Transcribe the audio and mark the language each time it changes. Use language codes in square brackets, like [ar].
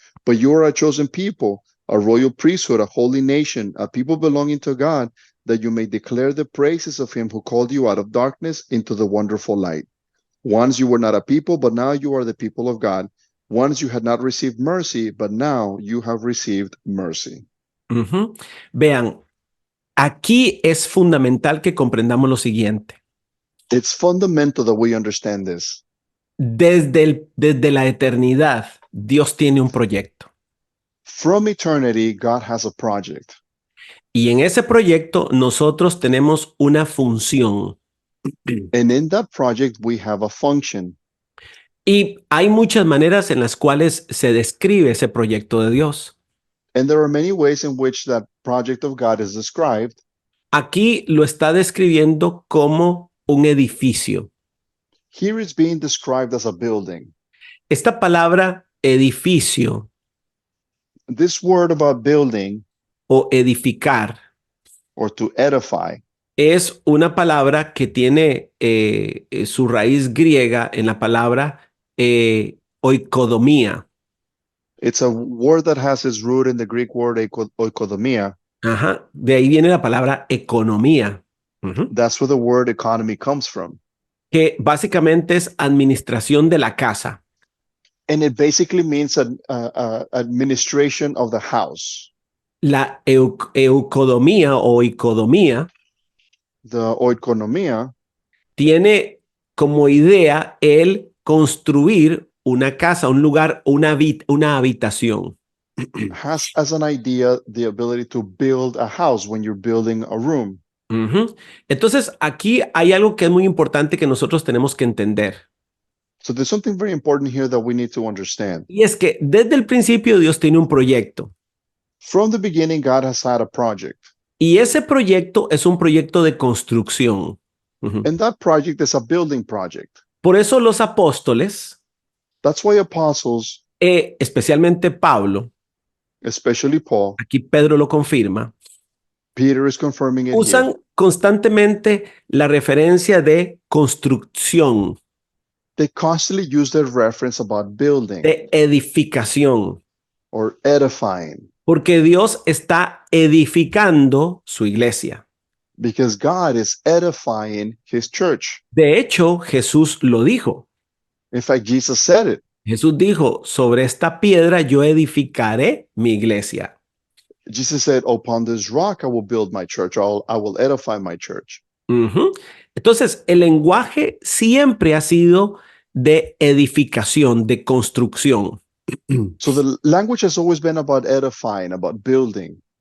[en] But you are a chosen people, a royal priesthood, a holy nation, a people belonging to God, that you may declare the praises of him who called you out of darkness into the wonderful light. Once you were not a people, but now you are the people of God. Once you had not received mercy, but now you have received mercy. Ujú. [es] Vean, aquí es fundamental que comprendamos lo siguiente. [en] It's fundamental that we understand this. [es] Desde la eternidad, Dios tiene un proyecto. [en] From eternity, God has a project. [es] Y en ese proyecto nosotros tenemos una función. [en] And in that project, we have a function. [es] Y hay muchas maneras en las cuales se describe ese proyecto de Dios. [en] And there are many ways in which that project of God is described. [es] Aquí lo está describiendo como un edificio. [en] Here it's being described as a building. [es] Esta palabra edificio [en] This word about building [es] o edificar [en] or to edify, [es] es una palabra que tiene su raíz griega en la palabra oikodomía. [en] it's a word that has its root in the Greek word oikodomia. [es] Ajá, de ahí viene la palabra economía, ujú, [en] That's where the word economy comes from. [es] que básicamente es administración de la casa. [en] And it basically means an administration of the house. [es] La eucodomía o icodomía [en] The oikonomia [es] tiene como idea el construir una casa, un lugar, una habitación. [en] has as an idea the ability to build a house when you're building a room. Ujú. [es] Entonces, aquí hay algo que es muy importante que nosotros tenemos que entender. [en] So there's something very important here that we need to understand. [es] Y es que desde el principio Dios tiene un proyecto. [en] From the beginning, God has had a project. [es] Y ese proyecto es un proyecto de construcción. Ujú. [en] And that project is a building project. [es] Por eso los apóstoles, [en] That's why apostles, [es] especialmente Pablo, [en] especially Paul, [es] aquí Pedro lo confirma, [en] Peter is confirming it here. [es] usan constantemente la referencia de construcción, [en] They constantly use that reference about building [es] de edificación, [en] or edifying [es] porque Dios está edificando su iglesia. [en] because God is edifying his church. [es] De hecho, Jesús lo dijo. [en] In fact, Jesus said it. [es] Jesús dijo, sobre esta piedra yo edificaré mi iglesia. [en] Jesus said, upon this rock I will build my church. I will edify my church. Ujú. [es] Entonces, el lenguaje siempre ha sido de edificación, de construcción. [en] So the language has always been about edifying, about building.